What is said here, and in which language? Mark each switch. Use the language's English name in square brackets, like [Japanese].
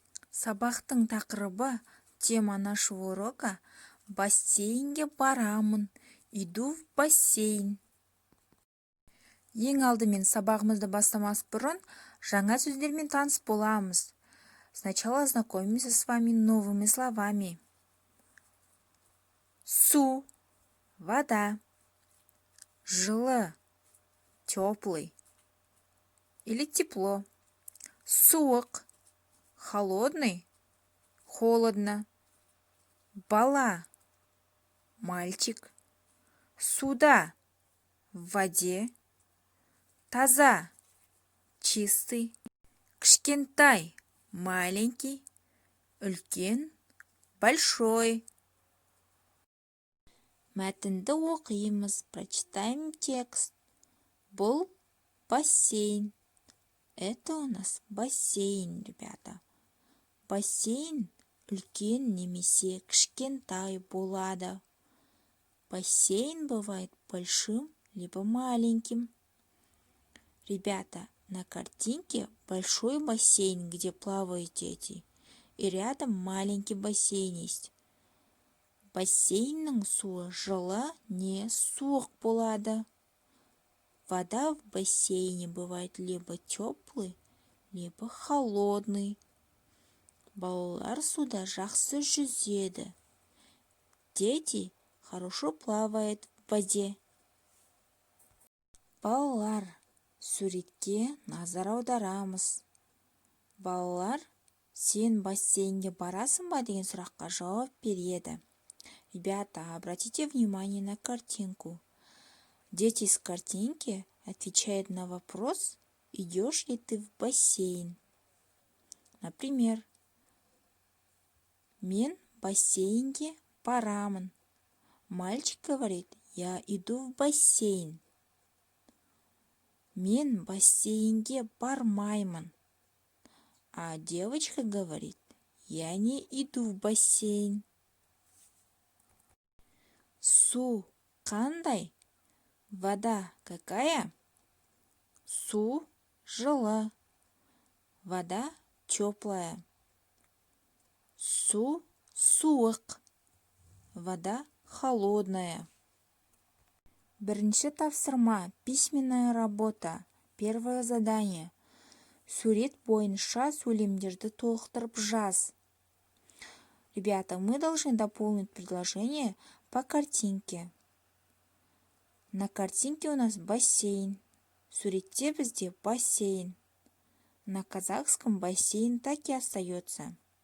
[Kazakh] Сабақтың тақырыбы, [Russian] тема нашего урока [Kazakh] бассейнге барамын. [Russian] Иду в бассейн. [Kazakh] Ең алдымен сабағымызды бастамас бұрын жаңа сөздермен таныс боламыз. [Russian] Сначала ознакомимся с вами новыми словами. Су, вода, жылы, теплый или тепло, суық, холодный, холодно, бала, мальчик, суда, в воде, таза, чистый, кішкентай, маленький, үлкен, большой. [Kazakh] Мәтінді оқимыз, [Russian] прочитаем текст. [Kazakh] Бұл бассейн. [Russian] Это у нас бассейн, ребята. [Kazakh] Бассейн үлкен немесе кішкентай болады. [Russian] Бассейн бывает большим либо маленьким. Ребята, на картинке большой бассейн, где плавают дети, и рядом маленький бассейн есть. [Kazakh] Бассейннің суы жылы не суық болады. [Russian] Вода в бассейне бывает либо теплый, либо холодный. [Kazakh] Балалар суда жақсы жүзеді. [Russian] Дети хорошо плавают в воде. [Kazakh] Балалар, суретке назар аударамыз. Балалар, сен бассейнге барасың ба деген сұраққа жауап береді. [Russian] Ребята, обратите внимание на картинку. Дети с картинки отвечают на вопрос, идешь ли ты в бассейн. [Kazakh] Например, мен бассейнге барамын. [Russian] Мальчик говорит, я иду в бассейн. [Kazakh] Мен бассейнге бармаймын. [Russian] А девочка говорит, я не иду в бассейн. [Kazakh] Су қандай? [Russian] Вода какая? [Kazakh] Су жылы. [Russian] Вода теплая. [Kazakh] Су суық. [Russian] Вода холодная. [Kazakh] Бірінші тапсырма, [Russian] письменная работа. Первое задание. [Kazakh] Сурет бойынша сөйлемдерді толықтырып жаз. [Russian] Ребята, мы должны дополнить предложение по картинке. На картинке у нас бассейн. [Kazakh] Суретте бізде бассейн. [Russian] На казахском бассейн так и остается.